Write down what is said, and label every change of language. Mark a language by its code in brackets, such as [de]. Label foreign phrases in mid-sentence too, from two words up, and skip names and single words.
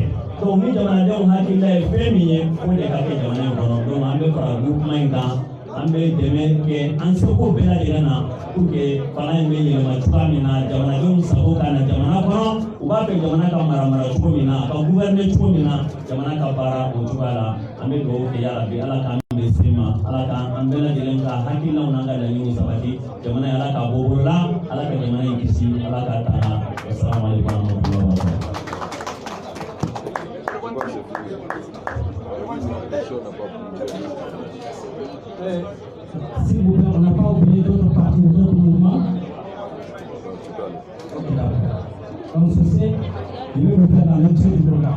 [bm] Donc ni jamanadenw hakilila ye fɛn min ye o de ka kɛ jamana in kɔnɔ donc an bɛ fara groupement in kan an bɛ dɛmɛ kɛ an seko bɛɛ lajɛlen na [fr] pour que [bm] fanga in bɛ yɛlɛma cogoya min na jamanadenw sago ka na jamana kɔnɔ u b'a fɛ jamana ka mara cogo min na a ka gouverner cogo min na jamana ka baara o cogoya la an bɛ dugawu kɛ yarabi ala k'an bɛ se ma ala k'an bɛɛ lajɛlen ka hakilinaw n'an ka laɲiniw sabati jamana in ala k'a bɔ bolo la ala ka jamana in kisi ala k'a tanga [ar] السلام عليكم ورحمة الله وبركاته. [fr] S'il vous plaît, on n'a pas oublié d'autres partis, d'autres mouvements. Comme ceci, je vais vous faire la lecture du programme.